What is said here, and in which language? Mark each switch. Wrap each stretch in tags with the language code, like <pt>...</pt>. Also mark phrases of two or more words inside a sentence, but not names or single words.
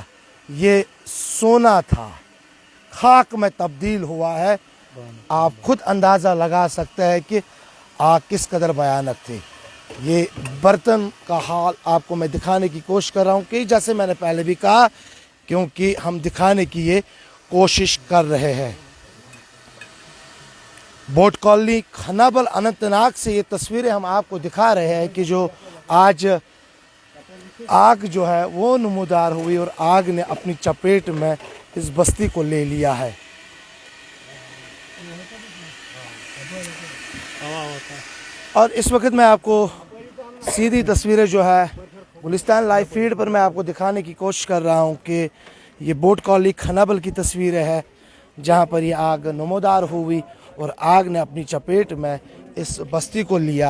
<ur>یہ سونا تھا خاک میں تبدیل ہوا ہے. آپ خود اندازہ لگا سکتے ہیں کہ آگ کس قدر بھیانک تھی. یہ برتن کا حال آپ کو میں دکھانے کی کوشش کر رہا ہوں کہ جیسے میں نے پہلے بھی کہا کیونکہ ہم دکھانے کی یہ کوشش کر رہے ہیں. بوٹ کالونی کھنابل اننت ناگ سے یہ تصویریں ہم آپ کو دکھا رہے ہیں کہ جو آج آگ جو ہے وہ نمودار ہوئی اور آگ نے اپنی چپیٹ میں اس بستی کو لے لیا ہے. اور اس وقت میں آپ کو سیدھی تصویریں جو ہے گلستان</ur> <en>live feed</en> <ur>پر میں آپ کو دکھانے کی کوشش کر رہا ہوں کہ یہ بوٹ کالونی کھنابل کی تصویریں ہے جہاں پر یہ آگ نمودار ہوئی اور آگ نے اپنی چپیٹ میں اس بستی کو لیا.</ur>